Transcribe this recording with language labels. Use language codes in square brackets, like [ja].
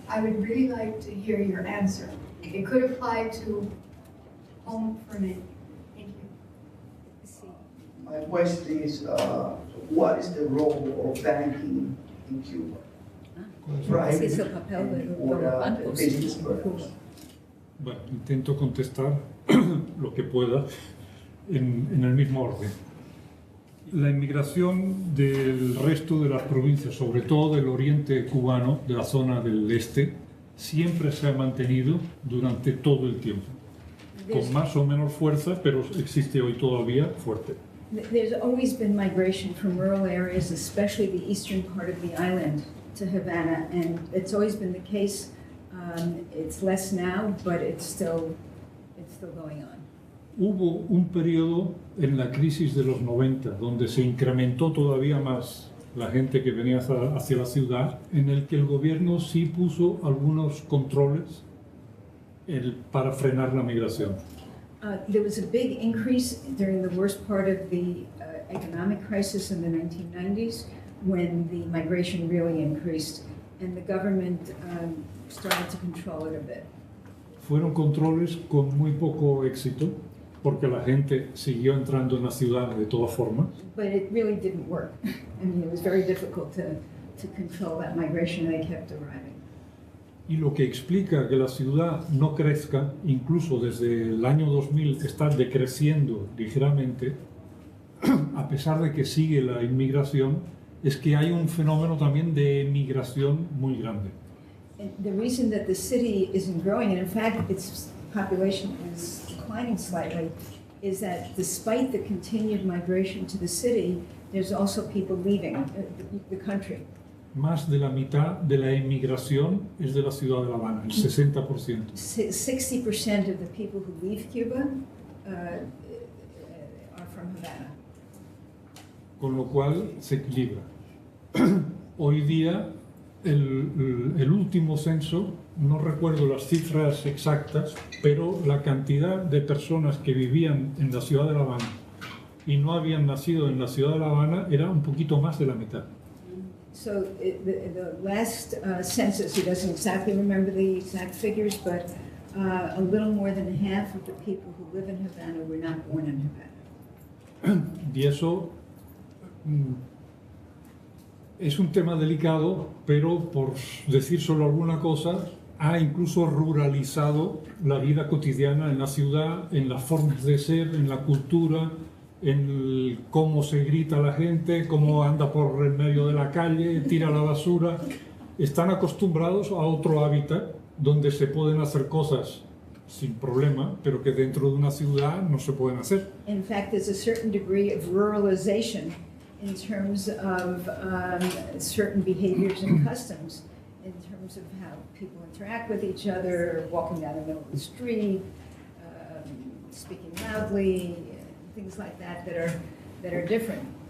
[en] I would really like to hear your answer. It could apply to home for me. Thank you. My question is, what is the role of banking in Cuba? [es] Ese es el papel de [en] or [es] los bancos [en] business [es] en [en] purpose? [es] Cuba. Bueno, intento contestar lo que pueda en el mismo orden. La inmigración del resto de las provincias, sobre todo del oriente cubano, de la zona del este, siempre se ha mantenido durante todo el tiempo. Con más o menos fuerza, pero existe hoy todavía fuerte. [en] There's always been migration from rural areas, especially the eastern part of the island, to Havana, and it's always been the case. It's less now, but it's still going on. [es] Hubo un periodo en la crisis de los 90 donde se incrementó todavía más la gente que venía hacia la ciudad, en el que el gobierno sí puso algunos controles para frenar la migración. [en] There was a big increase during the worst part of the economic crisis in the 1990s when the migration really increased, and the government started to control it a bit. [es] Fueron controles con muy poco éxito, porque la gente siguió entrando en la ciudad de todas formas. [en] But it really didn't work. I mean, it was very difficult to control that migration. They kept arriving. [es] Y lo que explica que la ciudad no crezca, incluso desde el año 2000 está decreciendo ligeramente, a pesar de que sigue la inmigración, es que hay un fenómeno también de emigración muy grande. [en] And the reason that the city isn't growing, and in fact its population is declining slightly, is that despite the continued migration to the city, there's also people leaving the country. [es] Más de la mitad de la emigración es de la ciudad de La Habana, el 60%. [en] 60% of the people who leave Cuba are from Havana. [es] Con lo cual se equilibra. Hoy día, el último censo, no recuerdo las cifras exactas, pero la cantidad de personas que vivían en la ciudad de La Habana y no habían nacido en la ciudad de La Habana era un poquito más de la mitad. [en] So the last census, he doesn't exactly remember the exact figures, but a little more than half of the people who live in Havana were not born in Havana. [es] Y eso es un tema delicado, pero por decir solo alguna cosa, ha incluso ruralizado la vida cotidiana en la ciudad, en las formas de ser, en la cultura, en cómo se grita a la gente, cómo anda por el medio de la calle, tira la basura. Están acostumbrados a otro hábitat donde se pueden hacer cosas sin problema, pero que dentro de una ciudad no se pueden hacer. [en] In fact, there's a certain degree of ruralization in terms of certain behaviors and customs, in terms of how people interact with each other, walking down the middle of the street, speaking loudly, things like that are different.